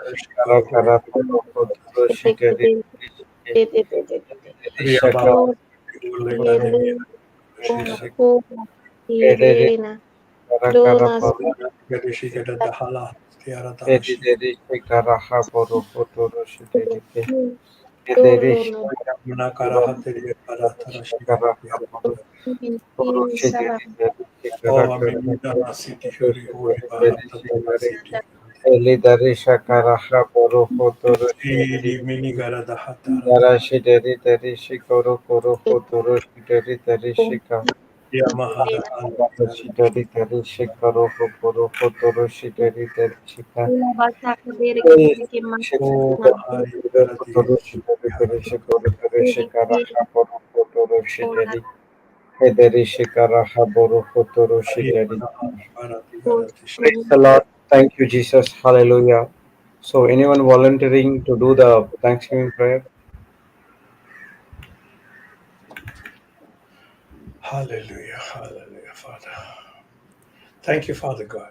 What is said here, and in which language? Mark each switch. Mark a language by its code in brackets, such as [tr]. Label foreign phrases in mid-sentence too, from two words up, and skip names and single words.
[en] Lord, Helena, Dona, Dolo, Elidarisha Karaha Borohotoro Darashi Dari Darishi Koro Koro Hotoro Dari Darishika Dari Darishi Karo Koro Hotoro Dari Darishika Hotoro Dari Darishi Koro Darishi Karaha Boro Hotoro Dari Hedarishi Karaha Boro Hotoro Dari. Praise the Lord. Thank you, Jesus. Hallelujah. So, anyone volunteering to do the Thanksgiving prayer? Hallelujah, hallelujah, Father. Thank you, Father God.